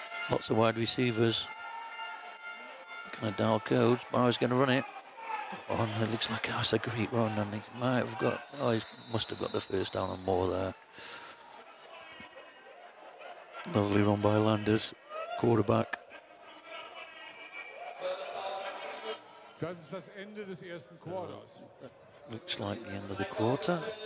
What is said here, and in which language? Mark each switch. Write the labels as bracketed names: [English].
[English] Lots of wide receivers. Going to dial codes. Barrow's going to run it. Oh, and it looks like that's a great run, and he might have got. Oh, he must have got the first down and more there. Lovely run by Landers, quarterback. [German] Das ist das Ende des ersten Quarters. [English] Looks like the end of the quarter.